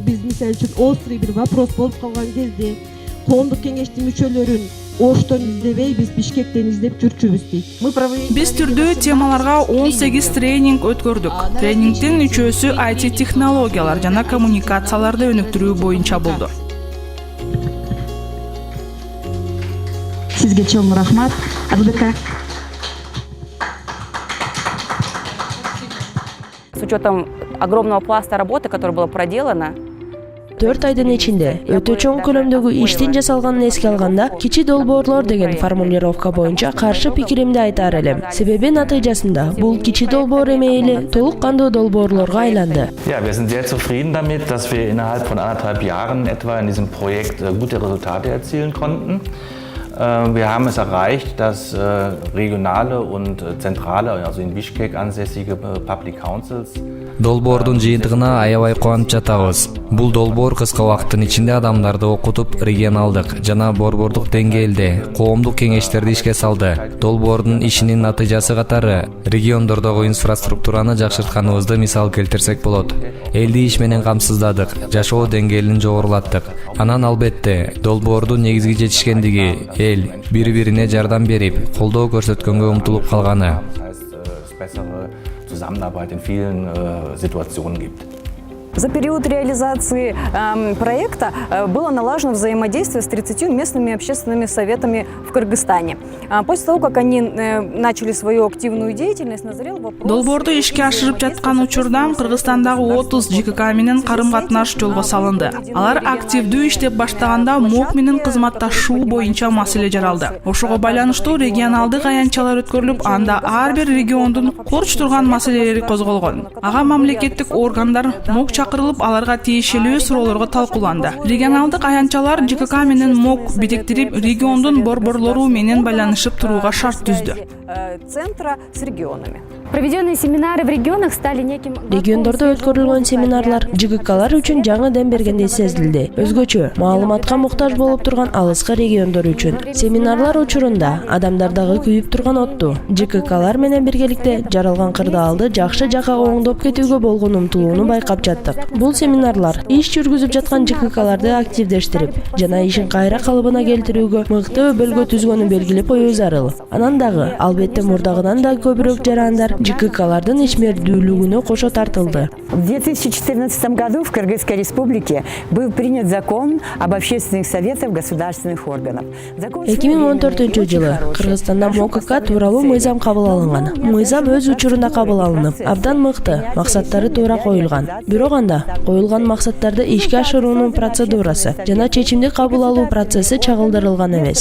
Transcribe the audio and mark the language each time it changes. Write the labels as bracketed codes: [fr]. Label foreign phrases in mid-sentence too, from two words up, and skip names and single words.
[ky] Биз мисалы үчүн острый бир вопрос болуп калган кезде коомдук кеңештин мүчөлөрүн Оштон издебей, биз Бишкектен издеп жүрчүбүз дейт. Биз түрдүү темаларга 18 тренинг өткөрдүк. Тренингдин үчөөсү IT технологиялар жана коммуникацияларды өнүктүрүү боюнча болду. Сизге чоң рахмат. [ru] С учетом огромного пласта работы, которая была проделана, [ky] 4 айдын ичинде өтө чоң көлөмдөгү иштин жасалганын эске алганда, кичи долбоорлор деген формулировка боюнча каршы пикиримди айтар элем. Себеби натыйжасында бул кичи долбоор эмей эле толук кандуу долбоорлорго айланды. [de] Ja, wir sind sehr zufrieden damit, dass wir innerhalb von 1,5 Jahren etwa in diesem Projekt gute Resultate erzielen konnten. Wir haben es erreicht, dass regionale und zentrale, also in Bishkek ansässige [en] Public Councils [ky] Долбоордун жыйынтыгына аябай кубанып жатабыз. Бул долбоор кыска убакыттын ичинде адамдарды окутуп, регионалдык жана борбордук деңгээлде коомдук кеңештерди ишке салды. Долбоордун ишинин натыйжасы катары региондордогу инфраструктураны жакшыртканыбызды мисал келтирсек болот. Элди иш менен камсыздадык, жашоо деңгээлин жогорулаттык. Анан албетте долбоордун негизги жетишкендиги эл бири-бирине жардам берип, колдоо көрсөткөнгө умтулуп калганы. [de] Zusammenarbeit in vielen Situationen gibt. [ru] За период реализации проекта было налажено взаимодействие с 30 местными общественными советами в Кыргызстане. После того, как они начали свою активную деятельность, назрел вопрос... [ky] Долбоорду ишке ашырып жаткан учурдан Кыргызстандагы 30 ЖКК менен карым-катнаш жолго салынды. Алар активдүү иштеп баштаганда МОК менен кызматташуу боюнча маселе жаралды. Ошого байланыштуу регионалдык аянтчалар өткөрүлүп, анда ар бир региондун корч турган маселелери козголгон. Ага мамлекеттик органдар МОК чакырылып, аларга тиешелүү суроолорго талкууланды. Регионалдык аянтчалар ЖКК менен МОК бириктирип, региондун борборлору менен байланышып турууга шарт түздү. [ru] Центра с регионами. Проведенные семинары в регионах стали неким... [ky] Региондордо өткөрүлгөн семинарлар ЖККлар үчүн жаңы дем бергендей сезилди. Өзгөчө маалыматка муктаж болуп турган алыскы региондор үчүн. Семинарлар учурунда адамдардагы күйүп турган отту ЖККлар менен биргеликте жаралган кырдаалды жакшы жака оңдоп кетүүгө болгон умтулууну байкап жаттык. Бул семинарлар иш жүргүзүп жаткан ЖККларды активдештирип жана ишин кайра калыбына келтирүүгө мыкты өбөлгө түзгөнүн белгилеп коюу зарыл. Анан дагы албетте мурдагыдан да көбүрөөк жарандар ЖККлардын ишмердүүлүгүнө кошо тартылды. [ru] В 2014 году в Кыргызской республике был принят закон об общественных советах государственных органов. [ky] 2014-жылы Кыргызстанда МОКК тууралуу мыйзам кабыл алынган. Мыйзам өз учурунда кабыл алынып, абдан мыкты, максаттары туура коюлган. Бирок анда коюлган максаттарды ишке ашыруунун процедурасы жана чечимди кабыл алуу процесси чагылдырылган эмес.